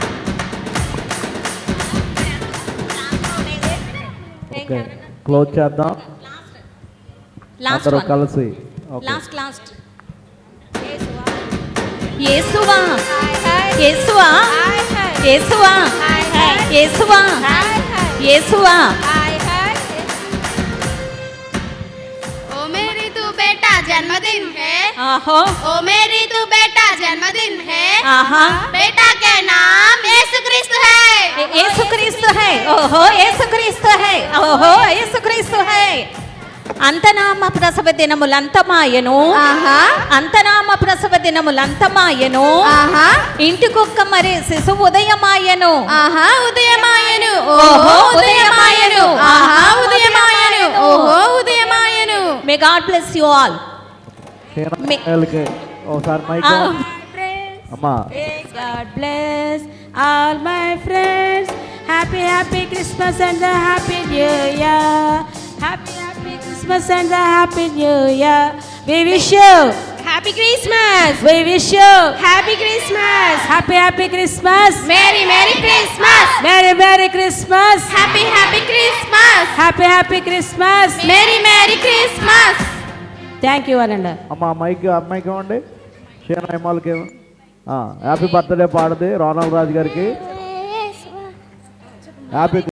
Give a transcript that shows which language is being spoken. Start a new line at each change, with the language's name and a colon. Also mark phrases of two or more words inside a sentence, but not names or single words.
Telugu: ఓకే క్లోజ్ చేద్దాం అందరూ కలిసి. ఓకే యేసువా యేసువా యేసువా యేసువా యేసువా.
Hindi: ओ मेरी तू बेटा जन्मदिन है आहो ओ मेरी तू बेटा जन्मदिन है आहा बेटा के नाम यीशु क्रिस्त है. येसु क्रीस्तु है ओहो येसु क्रीस्तु है ओहो येसु क्रीस्तु है.
Telugu: అంతనామ ప్రసవ దినములంతమాయను ఆహా అంతనామ ప్రసవ దినములంతమాయను ఆహా ఇంటికొక్క మరి శిశువు ఉదయమాయను ఆహా ఉదయమాయను ఓహో ఉదయమాయను ఆహా ఉదయమాయను ఓహో ఉదయమాయను.
English: May God bless you all.
Telugu: కి ఒకసారి మైక్ అమ్మా.
English: God bless all my friends. Happy Christmas and a happy New Year. Happy Christmas and a happy New Year. We wish you Happy Christmas. we wish you Happy Christmas. happy Christmas. Merry Christmas. Merry Christmas. Happy Christmas. Happy Christmas. Merry Christmas. Thank you one and all.
Telugu: అమ్మా మైక్ అమ్మాయికి ఇవ్వండి షేర్ అమ్మాయిలకి.
English: Happy birthday
Telugu: పాడది రోనల్ రాజు గారికి. హ్యాపీ